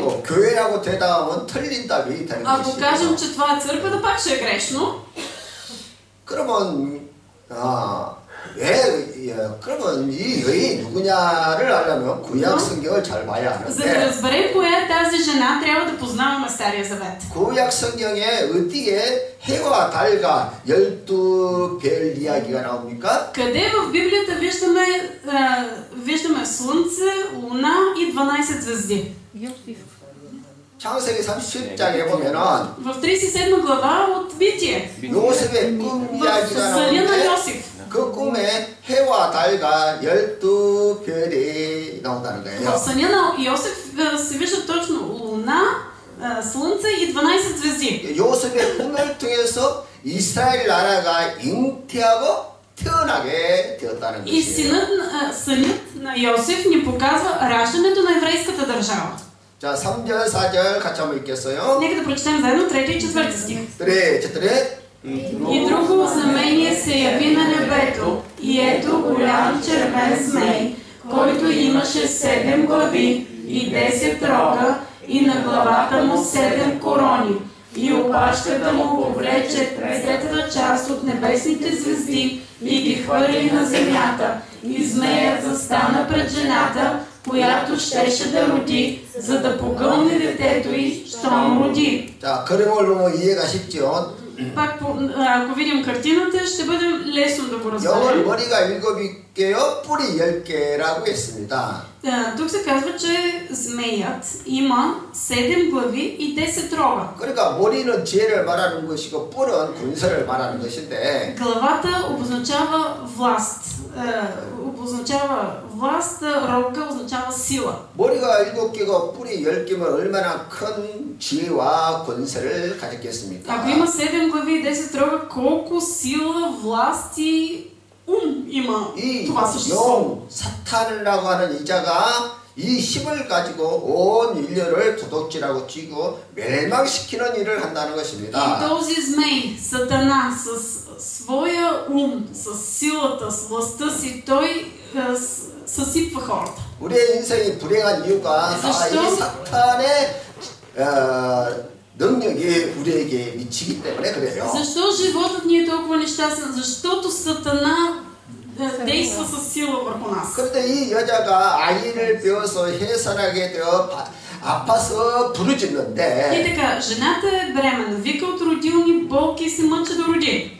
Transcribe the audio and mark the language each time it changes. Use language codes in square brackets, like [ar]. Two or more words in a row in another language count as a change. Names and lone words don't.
[ko] 또 교회라고 대답하면 틀린 답이 되는 [bg] Ако [ko] 것이고 [bg] кажем, че това е църквата, пак ще е грешно. [ko] 그러면 그러면 이 여인이 누구냐를 알려면 구약 성경을 잘 봐야 [bg] За да [ko] 하는데 [bg] разберем коя е тази жена, трябва да познаваме Стария завет. [ko] 구약 성경에 어디에 해와 달과 12별 이야기가 나옵니까? [bg] Къде в Библията виждаме Слънце, Луна и 12 звезди? [ko] 창세기 37장에 보면은 [bg] В 37 глава от Битие. [ko] 요셉의 꿈 [bg] В [ko] 이야기가 [bg] съня на [ko] 나오는데 [bg] Йосиф. [ko] 그 꿈에 해와 달과 12별이 나온다는 [bg] В [ko] 거예요. [bg] съня на Йосиф се вижда точно Луна, Слънце и 12 звезди. [ko] 요셉의 꿈을 통해서 이스라엘 나라가 잉태하고 태어나게 되었다는 [bg] И [ko] 것이에요. [bg] сънят на Йосиф ни показва раждането на еврейската държава. [ko] 자, 3절, 4절 같이 한번 읽겠어요. [bg] Нека да прочетем заедно 3 и 4 стих. 그래, четири. И друго знамение се яви на небето, и ето голям червен змей, който имаше 7 глави и 10 рога, и на главата му 7 корони. И опашката му повлече третата част от небесните звезди и ги хвърли на земята. И змеят застана пред жената, която щеше да роди, за да погълне детето й, щом роди. [ko] 자, 그림을 보면 이해가 쉽죠. [bg] Пак, ако видим картината, ще бъде лесно да го [ko] 영은 [bg] разберем. [ko] 머리가 7개요, 뿔이 10개라고 했습니다. [bg] Тук се казва, че змеят има 7 глави и 10 рога. [ko] 그러니까 머리는 지혜를 말하는 것이고 뿔은 군사를 말하는 것인데 [bg] Главата обозначава власт. Рога означава сила. [ko] 머리가 7개고 뿔이 10개면 얼마나 큰 지혜와 권세를 가졌겠습니까? [bg] Ако има 7 глави и 10 рога, колко сила, власт и ум има [ko] 이 [bg] това същество? [ko] 영, 사탄이라고 하는 이자가 이 힘을 가지고 온 인류를 도둑질하고 쥐고 멸망시키는 일을 한다는 [bg] И [ko] 것입니다. [bg] този змей, Сатана, с своя ум, с силата, с властта си, той съсипва хората. [ko] 우리의 인생이 불행한 이유가 다 이 사탄의 능력이 우리에게 미치기 때문에 그래요. [bg] Защо животът ни е толкова нещастен? Защото Сатана действа със сила върху нас. [ko] 그런데 이 여자가 아이를 배워서 해산하게 되어 아파서 [bg] И [ko] 부르짖는데 [bg] така, жената е бременна, вика от родилни болки и се мъчи да роди.